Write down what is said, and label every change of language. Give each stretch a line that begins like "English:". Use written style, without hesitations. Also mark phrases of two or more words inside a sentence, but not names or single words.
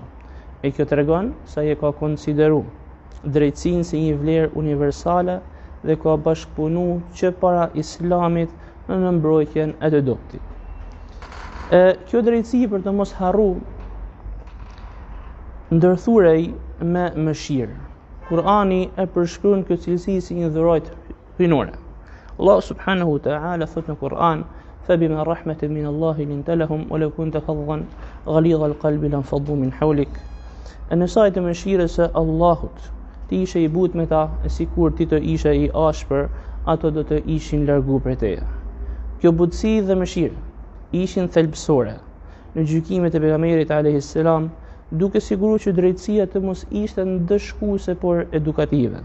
Albanian: E kjo tregon se ai ka konsideruar drejtësinë si një vlerë universale dhe ka bashkëpunu që para Islamit në mbrojtjen e të dobtit. Kjo drejtësi për të mos harru ndërthurej me mëshirë. Kurani e përshkruan këtë cilësi si një dhuratë hyjnore.
Arabic: الله سبحانه وتعالى
Albanian: thot në Kur'an:
Arabic: "فبما رحمة من الله لنت لهم ولو كنت فظا غليظ القلب لانفضوا من حولك."
Albanian: Në sajt e mëshirës së Allahut, ti ishe i butë me ta, e sikur ti të ishe i ashpër, ato do të ishin largu prej teje. Kjo butësi dhe mëshirë ishin thelbësore në gjykimet e pejgamberit
Arabic: عليه السلام,
Albanian: duke siguruar që drejtësia të mos ishte ndëshkuese por edukative.